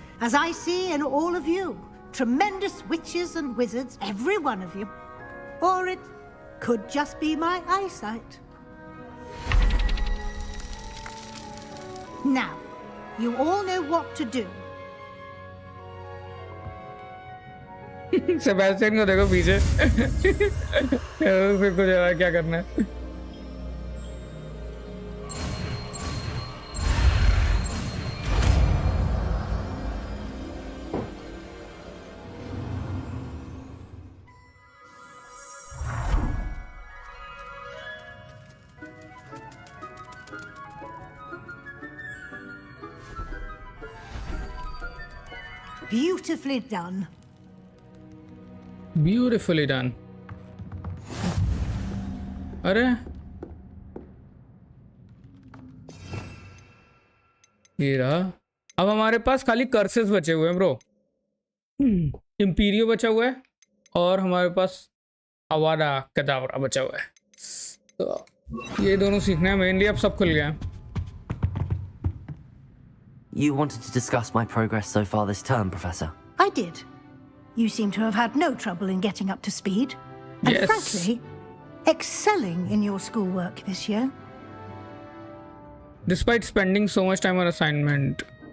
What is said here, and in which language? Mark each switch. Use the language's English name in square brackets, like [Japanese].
[English] As I see in all of you, tremendous witches and wizards, every one of you. Or it could just be my eyesight. Now, you all know what to do. [Hindi] Sebastian को देखो पीछे। फिर कुछ क्या करना है। [English] Beautifully done. Beautifully done. [Hindi] अरे ये रहा। अब हमारे पास खाली कर्सेस बचे हुए हैं ब्रो। इम्पीरियो बचा हुआ है और हमारे पास अवारा कदावरा बचा हुआ है। तो ये दोनों सीखना है मेनली। अब सब खुल गया है। [English] You wanted to discuss my progress so far this term, Professor? I did. You seem to have had no trouble in getting up to speed. And Yes. frankly, excelling in your schoolwork this year. Despite spending so much time on assignment.